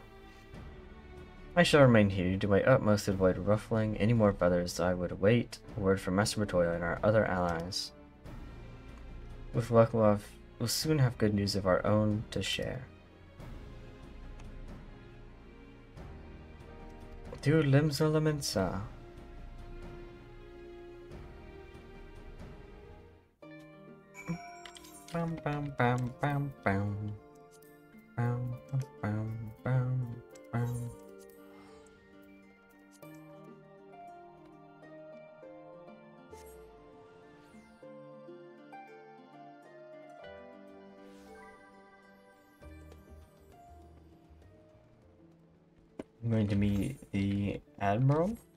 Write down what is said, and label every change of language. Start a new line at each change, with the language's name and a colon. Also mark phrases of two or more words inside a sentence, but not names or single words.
English: I shall remain here, do my utmost to avoid ruffling any more feathers. I would await a word from Master Matoya and our other allies. With luck, we'll soon have good news of our own to share. To Limsa Laminsa. Bam bam bam bam bam. Bam bam bam bam. I'm going to meet the Admiral.